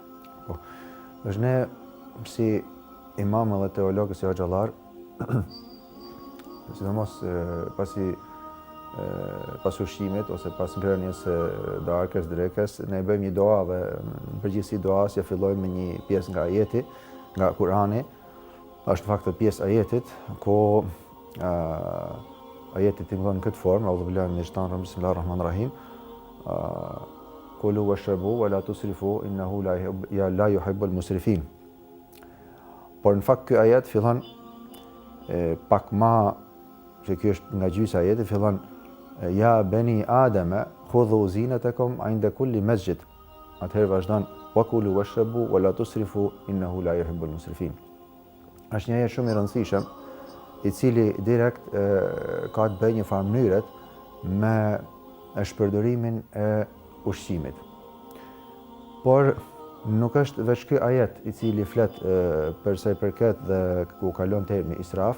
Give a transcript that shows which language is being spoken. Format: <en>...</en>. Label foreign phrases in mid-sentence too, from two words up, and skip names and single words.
<sq>Po, është ne si imam dhe teolog si hoxhallar, sidomos pas ushqimit ose pas ngrënies së darkës, drekës, ne bëjmë një dua dhe në përgjithësi duas ja fillojmë me një pjesë nga ajeti, nga Kurani. Është në fakt pjesë ajetit ku ajeti tingëllon në këtë formë,</sq> <ar>أعوذ بالله من الشيطان الرجيم بسم الله الرحمن الرحيم. كلوا واشربوا ولا تسرفوا إنه لا يحب المسرفين.</ar> <sq>Por në fakt ky ajet fillon pak më që kjo është nga gjysa ajeti, fillon</sq> <ar>يا بني آدم خذوا زينتكم عند كل مسجد.</ar> <sq>Atëherë vazhdon</sq> <ar>وكلوا واشربوا ولا تسرفوا إنه لا يحب المسرفين.</ar> <sq>Është një ajet shumë i rëndësishëm i cili direkt ka të bëjë një farë mënyret me shpërdorimin e ushqimit. Por nuk është veç ky ajet i cili flet për sa i përket dhe ku kalon termi israf.</sq>